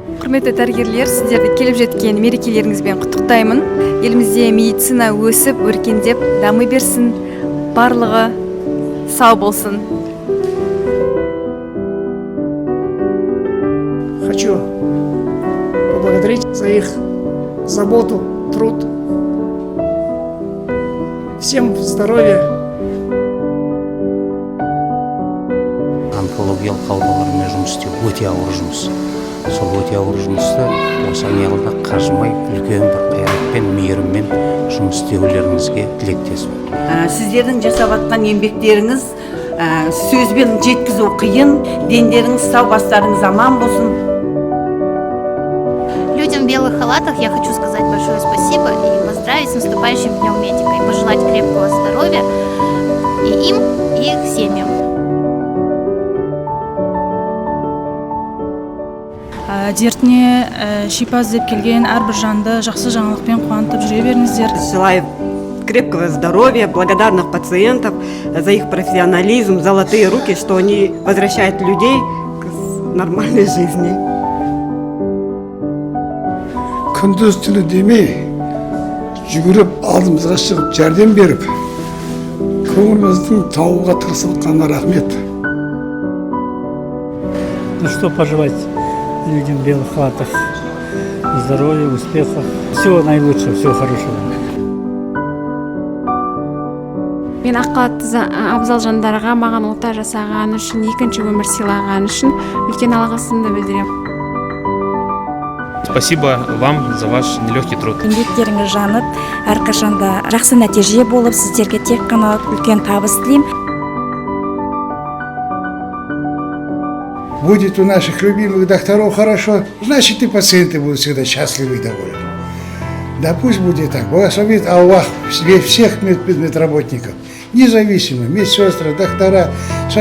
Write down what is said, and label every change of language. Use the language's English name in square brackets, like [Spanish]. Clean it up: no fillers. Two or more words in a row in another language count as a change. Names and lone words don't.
[Kazakh] Құрметті дәрігерлер, сіздерді келіп жеткен мерекелеріңізбен құттықтаймын. Елімізде медицина өсіп, өркендеп, дамы берсін. Барлығы сау болсын. [Russian] Хочу поблагодарить за их заботу, труд. Всем здоровья. [Kazakh] Онкологиялық аурулармен жұмыс істеу өте ауыр жұмыс. Сол өте ауыр жұмысты осы аяғында қажымай, үлкен бір қайратпен, мейіріммен жұмыс істеулеріңізге тілектеспін. Сіздердің жасап жатқан еңбектеріңіз сөзбен жеткізу қиын, дендеріңіз сау, бастарыңыз аман болсын. [Russian] Людям в белых халатах я хочу сказать большое спасибо и поздравить с наступающим Днем медика и пожелать крепкого здоровья и им, и их семьям. [Kazakh] Дертіне шипа іздеп келген әрбір жанды жақсы жаңалықпен қуантып жүре беріңіздер. [Russian] Желаю крепкого здоровья, благодарных пациентов за их профессионализм, золотые руки, что они возвращают людей к нормальной жизни. [Kazakh] Күндіз түні демей, жүгіріп алдымызға шығып жәрдем беріп, көңіліміздің тауға тырысылғанына рахмет. [Russian] Ну что пожелать людям в белых халатах? Здоровья, успехов, всего наилучшего, всего хорошего. [Kazakh] Мен ақ халатты абзал жандарға маған ота жасаған үшін, екінші өмір сыйлаған үшін үлкен алғысымды білдіремін. [Russian] Спасибо вам за ваш нелегкий труд. [Kazakh] Еңбектеріңіз жанып, әрқашанда жақсы нәтиже болып, сіздерге тек қана үлкен табыс тілеймін. [Russian] Будет у наших любимых докторов хорошо, значит и пациенты будут всегда счастливы и довольны. Да пусть будет так. Благословит Аллах всех медработников, независимо, медсестры, доктора, санитарки.